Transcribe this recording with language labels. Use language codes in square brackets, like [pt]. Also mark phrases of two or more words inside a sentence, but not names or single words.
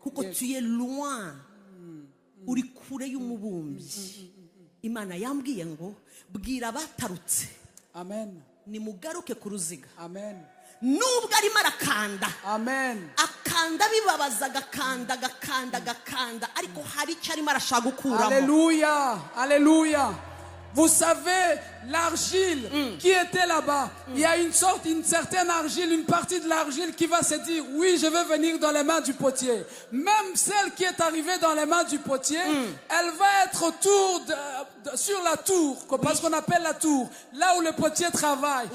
[rw] kuko tuye loin, uri kure y'umubumbyi. Imana yambwiye ngo bwira abatarutse Amen. nimugaruke ku ruziga. Amen. Nubwo arimo arakanda Amen. akanda bibabaza, agakanda ariko hari icyo arimo arashaka gukuramo. [fr] Alléluia. Alléluia. Vous savez, l'argile qui était là-bas, il y a une certaine argile, une partie de l'argile qui va se dire, oui, je veux venir dans les mains du potier. Même celle qui est arrivée dans les mains du potier, elle va être autour sur la tour, parce qu'on appelle la tour, là où le potier travaille.